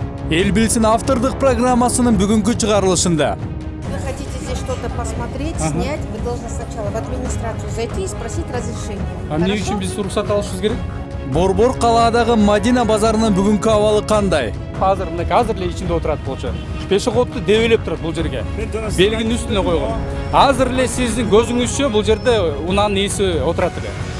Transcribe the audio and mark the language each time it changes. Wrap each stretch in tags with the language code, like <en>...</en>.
<ky>Эл билсин автордук программасынын бүгүнкү чыгарылышында</ky> <ru>Вы хотите здесь что-то посмотреть, снять, вы должны сначала в администрацию зайти и спросить разрешение.</ru> <ky>Эмне үчүн биз уруксат алышыбыз керек? Борбор калаадагы Мадина базарынын бүгүнкү абалы кандай? Азыр эле ичинде отурат болчу. Пешеходду дебелеп турат бул жерге. Белгинин үстүнө койгон. Азыр эле сиздин көзүңүзчө бул жерде унаанын ээси отурат эле.</ky>